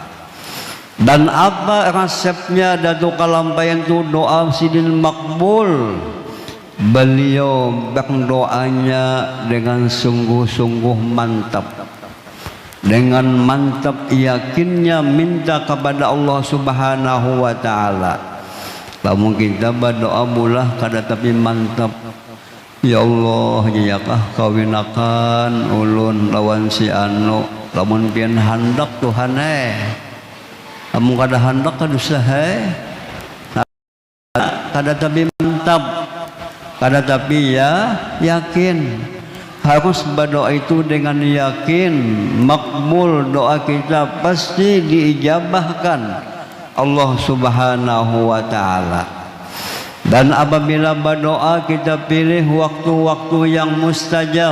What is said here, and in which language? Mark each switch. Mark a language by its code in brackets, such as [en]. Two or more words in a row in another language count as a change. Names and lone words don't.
[id] Dan apa resepnya Datuk Kalampayan itu doa sidin makbul? Beliau berdoanya dengan sungguh-sungguh mantap, dengan mantap yakinnya minta kepada Allah [ar] سبحانه وتعالى. [bjn] Lamun kita berdoa mulah kada tapi mantap. Ya Allah, jiyakah kawinakan ulun lawan si anu, lamun pian handak Tuhan kamu kada hendak kada usaha, kada tapi mantap, kada tapi ya yakin. [id] Harus berdoa itu dengan yakin, makbul doa kita pasti diijabahkan Allah [ar] سبحانه وتعالى. [id] Dan apabila berdoa kita pilih waktu-waktu yang mustajab.